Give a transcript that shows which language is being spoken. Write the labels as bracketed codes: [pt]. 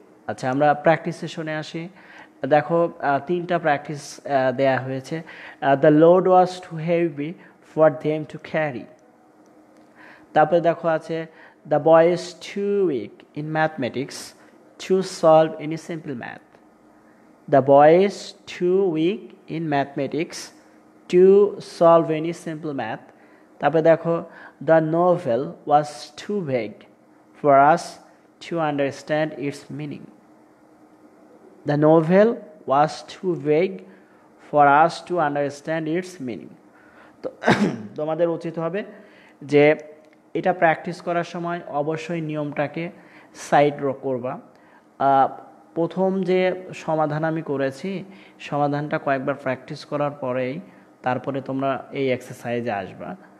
[bn] আচ্ছা, আমরা প্র্যাকটিস সেশনে আসি। দেখো তিনটা প্র্যাকটিস দেয়া হয়েছে। [en] The load was too heavy for them to carry. [bn] তারপরে দেখো আছে [en] The boy is too weak in mathematics to solve any simple math. The boy is too weak in mathematics to solve any simple math. [bn] তারপরে দেখো [en] the novel was too vague for us to understand its meaning. The novel was too vague for us to understand its meaning. [bn] তো তোমাদের উচিত হবে যে এটা practice করার সময় অবশ্যই নিয়মটাকে সাইড করবা। প্রথম যে সমাধান আমি করেছি, সমাধানটা কয়েকবার প্র্যাকটিস করার পরেই তারপরে তোমরা এই এক্সারসাইজে আসবা।